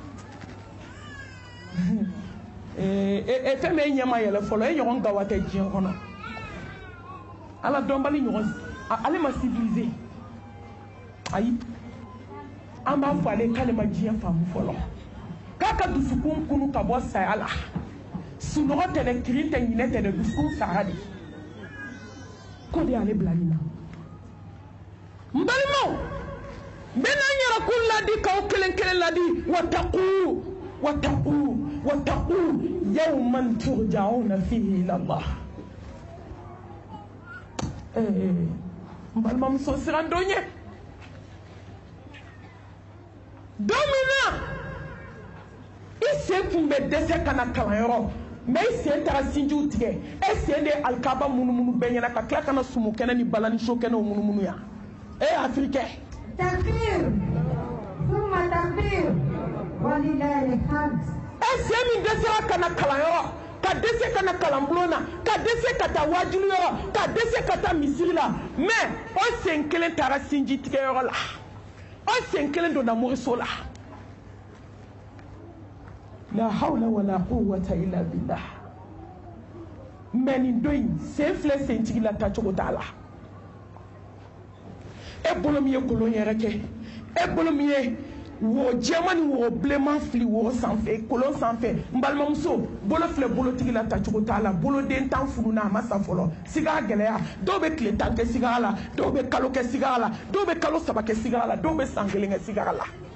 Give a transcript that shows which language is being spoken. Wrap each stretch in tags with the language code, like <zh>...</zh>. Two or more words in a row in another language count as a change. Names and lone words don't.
<bm>fɛn bɛ e ɲɛma yɛlɛ fɔlɔ e ɲɔgɔn gawa tɛ diɲɛ kɔnɔ ala dɔnbali ɲɔgɔn ale ma civiliser ayi an b'a fɔ ale k'ale ma diɲɛ faamu fɔlɔ k'a ka dusukun kunu ka bɔ saya la sunɔgɔ tɛ dɛ kirin tɛ ɲinɛ tɛ dɛ dusukun sara de ko de y'ale bila nin na n balimaw n bɛ n'an yɛrɛkun ladi k'aw kelen kelen ladi</bm> <ar>واتقوا يوما ترجعون فيه إلى الله</ar> <bm>balimamuso siran dɔ ɲɛ don min na i sen tun bɛ dɛsɛ ka na kalanyɔrɔ mɛ i sen taara sinjiw tigɛ e sen de ye alikaba munumunu bɛɛ ɲɛna ka tila ka na sumukɛnɛ ni bala ni sokɛnɛw munumunu yan afirikɛ</bm> <ar>تكبير ثم تكبير ولله الحمد</ar> <bm>sen min dɛsɛra ka na kalanyɔrɔ ka dɛsɛ ka na kalanbulon na ka dɛsɛ ka taa wajulu yɔrɔ ka dɛsɛ ka taa misiri la mɛ o sen kelen taara sinji tigɛyɔrɔ la o sen kelen donna moriso la</bm> <ar>لا حول ولا قوة إلا بالله</ar> <bm>mɛ nin don in sen filɛ sentigi la tacogo t'a la e bolo min ye kolon yɛrɛ kɛ e bolo min ye wo jɛman ni wo bilenman fili wo sanfɛ kolon sanfɛ n balimamuso bolo filɛ bolotigi la tacogo t'a la boloden tan furu na a ma sa fɔlɔ sigara gɛlɛya dɔw bɛ tile 10 kɛ sigara la dɔw bɛ kalo kɛ sigara la dɔw bɛ kalo 3 kɛ sigara la dɔw bɛ san 1 kɛ sigara la</bm>